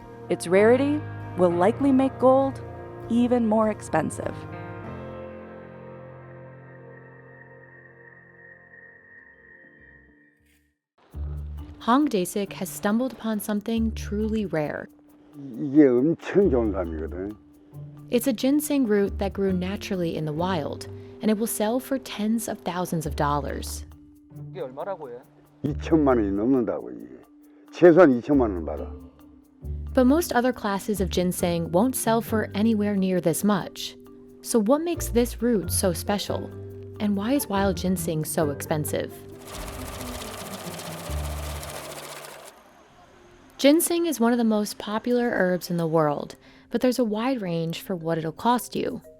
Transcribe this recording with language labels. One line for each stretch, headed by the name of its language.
English: Its rarity will likely make gold even more expensive. Hong Dae-sik has stumbled upon something truly rare.
Korean: 이게 엄청 좋은 감이거든.
English: It's a ginseng root that grew naturally in the wild, and it will sell for tens of thousands of dollars.
Korean: 이게 얼마라고 해? 2천만 원이 넘는다고 이게. 최소한 2천만 원 받아.
English: But most other classes of ginseng won't sell for anywhere near this much. So what makes this root so special? And why is wild ginseng so expensive? Ginseng is one of the most popular herbs in the world, but there's a wide range for what it'll cost you.